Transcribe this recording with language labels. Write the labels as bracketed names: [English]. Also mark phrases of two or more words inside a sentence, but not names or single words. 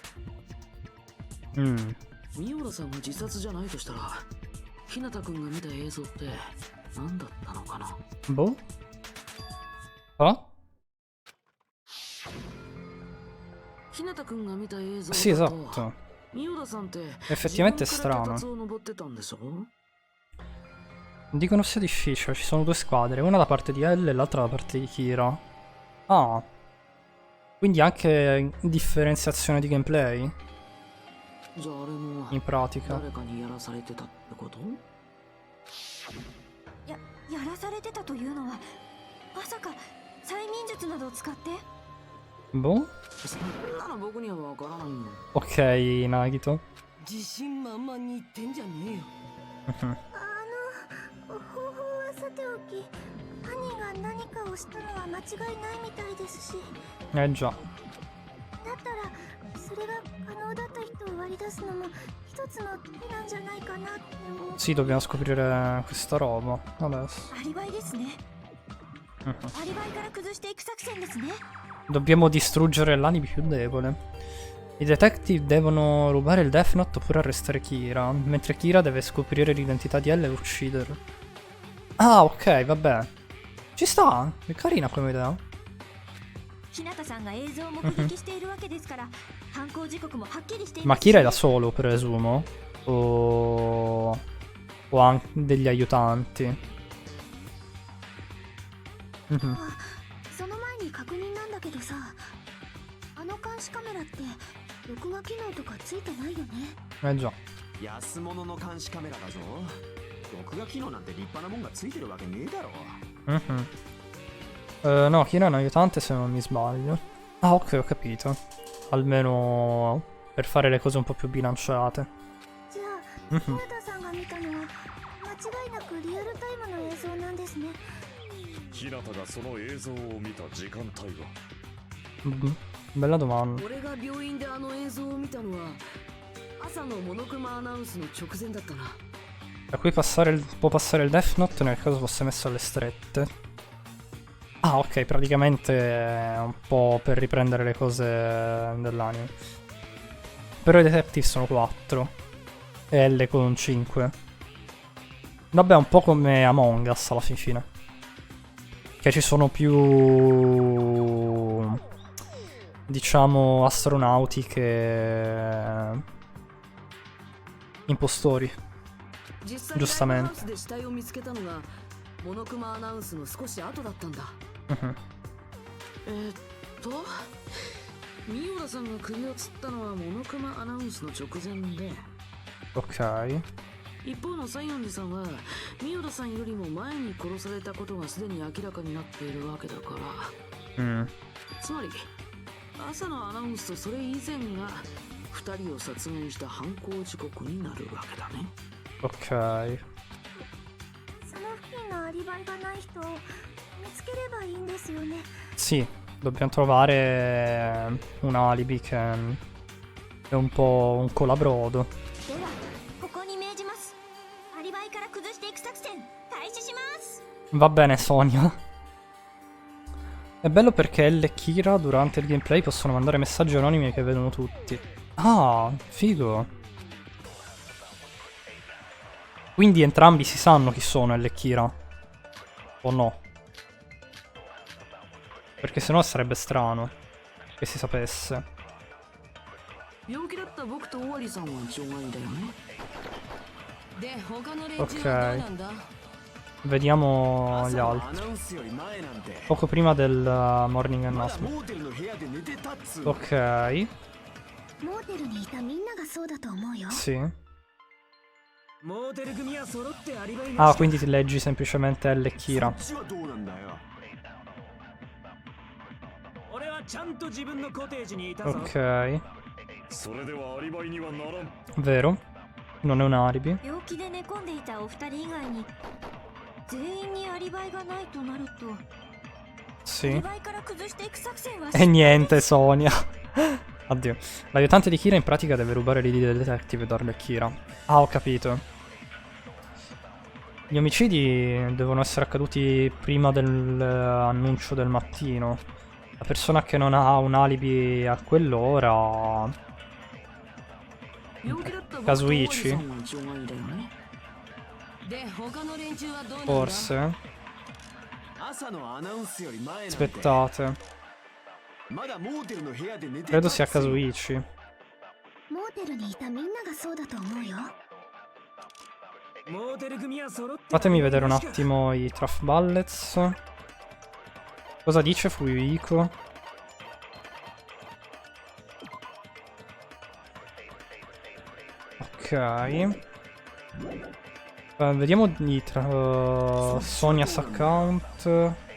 [Japanese] ミオラさんが自殺じゃないとしたら、日向君が見た映像って何だったのかな。 [Italian] Boh? Ah? [Japanese] 日向君が見た映像 [Italian] Sì, [Japanese] だと、 [Italian] esatto. [Japanese] ミオラさんって [Italian] Effettivamente è [Japanese] 自分から [Italian] strano. [Japanese] 脚立を登ってたんでしょ。 [Italian] Dicono sia difficile, ci sono due squadre, una da parte di L e l'altra da parte di Kira. Ah. Quindi anche differenziazione di gameplay? [Japanese] じゃああれも [Italian] In pratica. [Japanese] 誰かにやらされてたってこと？やらされてたというのはまさか催眠術などを使って？ [Italian] Boh? [Japanese] そんなの僕にはわからないんだ。 [Italian] Ok, Nagito. [Japanese] 自信満々に言ってんじゃねえよ。方法はさておき犯人が何かをしたのは間違いないみたいですし、 [Italian] già. [Japanese] だったらそれが可能だった人を割り出すのも一つの手なんじゃないかなって思う。 [Italian] Sì, dobbiamo scoprire questa roba adesso. [Japanese] アリバイですね。アリバイから崩していく作戦ですね。 [Italian] Dobbiamo distruggere l'alibi più debole. I detective devono rubare il Death Note oppure arrestare Kira, mentre Kira deve scoprire l'identità di L e ucciderlo. Ah, ok, vabbè. Ci sta, è carina come idea. [Japanese] 日向さんが映像を目撃しているわけですから、犯行時刻もはっきりしてい [Italian] Ma [Japanese] ます。 [Italian] Kira è da solo, presumo. O anche degli aiutanti. [Japanese] その前に確認なんだけどさ、あの監視カメラって録画機能とかついてないよね。 [Italian] Già. [Japanese] 安物の監視カメラだぞ。録画機能なんて立派なもんがついてるわけねえだろ。 [Italian] No, Kira è un aiutante se non mi sbaglio. Ah, ok, ho capito. Almeno per fare le cose un po' più bilanciate. [Japanese] じゃあ、日向さんが見たのは間違いなくリアルタイムの映像なんですね。日向がその映像を見た時間帯は [Italian] Bella domanda. [Japanese] 俺が病院であの映像を見たのは朝のモノクマアナウンスの直前だったな。 [Italian] Da qui può passare il Death Note nel caso fosse messo alle strette. Ah, ok, praticamente è un po' per riprendere le cose dell'anime. Però i detective sono 4 e L con 5. Vabbè, un po' come Among Us alla fine. Che ci sono più, diciamo, astronauti che impostori. [Japanese] 実際ライブハウスで死体を見つけたのがモノクマアナウンスの少し後だったんだ。ミオラさんが首を吊ったのはモノクマアナウンスの直前で、 [Italian] Ok. [Japanese] 一方の西園寺さんはミオラさんよりも前に殺されたことがすでに明らかになっているわけだから、つまり朝のアナウンスとそれ以前が2人を殺害した犯行時刻になるわけだね。 [Italian] Ok. [Japanese] その付近のアリバイがない人を見つければいいんですよね。 [Italian] Sì, dobbiamo trovare un alibi che è un po' un colabrodo. [Japanese] ではここに命じます。アリバイから崩していく作戦開 [Italian] Va bene, Sonia. È bello perché Elle e Kira durante il gameplay possono mandare messaggi anonimi che vedono tutti. Ah, figo. Quindi entrambi si sanno chi sono Elle e Kira. O no? Perché sennò sarebbe strano che si sapesse. [Japanese] 病気だった僕と尾張さんは除外だよね。で他の連中はどうなんだ？ [Italian] Vediamo gli [Japanese] ア [Italian] altri. [Japanese] ナウンスより前なんて [Italian] Poco prima del morning [Japanese] まだ [Italian] announcement. [Japanese] モーテルの部屋で寝てたっつう [Italian] Ok, [Japanese] モーテルにいたみんながそうだと思うよ。 [Italian] sì. [Japanese] モーテル組は揃ってアリバイな [Italian] Ah, [Japanese] し [Italian] quindi ti leggi semplicemente Elle e Kira. [Japanese] そっちはどうなんだよ俺はちゃんと自分のコテージにいたぞ [Italian] Ok, [Japanese] それではアリバイにはならん。 [Italian] vero. Non è un alibi. [Japanese] 病気で寝込んでいたお二人以外に全員にアリバイがないとなると、アリ [Italian] Sì. [Japanese] バイから崩していく作戦は [Italian] E niente, Sonia. Addio. L'aiutante di Kira in pratica deve rubare l'ID del detective e darlo a Kira. Ah, ho capito. Gli omicidi devono essere accaduti prima dell'annuncio del mattino. La persona che non ha un alibi a quell'ora... [Japanese] 病気だった僕と尾張 [Italian] Kazuichi? [Japanese] さんは除外だよね。で他の連中はどうなんだ？ [Italian] Forse. [Japanese] 朝のアナウンスより前なんて [Italian] Aspettate. [Japanese] まだモーテルの部屋で寝てた [Italian] Credo [Japanese] っつ [Italian] sia [Japanese] う [Italian] Kazuichi. [Japanese] モーテルにいたみんながそうだと思うよ。モーテル組は揃って [Italian] Fatemi vedere un attimo i Truff Bullets. Cosa dice Fuyuhiko? Ok. Vediamo i Sonia's account.